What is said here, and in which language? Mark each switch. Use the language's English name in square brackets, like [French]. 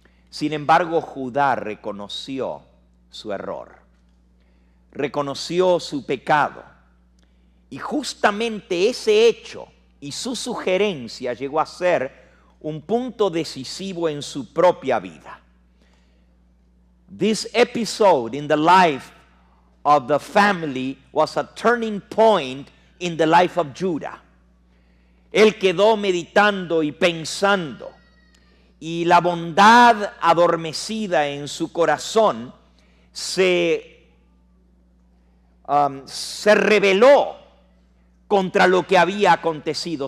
[Spanish] Sin embargo, Judá reconoció su error, reconoció su pecado, y justamente ese hecho y su sugerencia llegó a ser un punto decisivo en su propia vida. [English] This episode in the life of the family was a turning point in the life of Judah. [Spanish] Él quedó meditando y pensando, y la bondad adormecida en su corazón se rebeló contra lo que había acontecido.